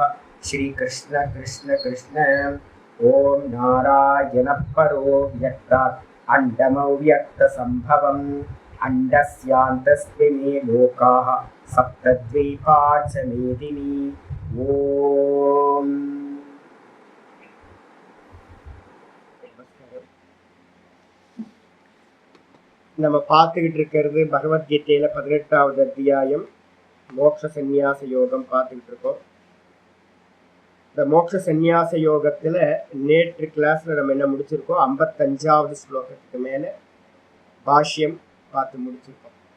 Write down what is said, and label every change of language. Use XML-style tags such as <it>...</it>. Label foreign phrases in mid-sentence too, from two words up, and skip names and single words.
<sa>श्रीकृष्ण कृष्ण कृष्ण। ॐ नारायणः परो व्यक्तात् अण्डमव्यक्तसम्भवम् अण्डस्यान्तस्मिन् लोकाः सप्तद्वीपा च मेदिनी।</sa> <ta>ॐ நம்ம பார்த்துக்கிட்டு இருக்கிறது பகவத்கீதையில 18வது அத்தியாயம் மோட்ச சந்நியாச யோகம் பார்த்துக்கிட்டு இருக்கோம். இந்த மோட்ச சந்நியாச யோகத்துல நேற்று கிளாஸ்ல நம்ம என்ன முடிச்சிருக்கோம், 55வது ஸ்லோகத்துக்கு மேல பாஷ்யம் பார்த்து முடிச்சிருக்கோம்.</ta>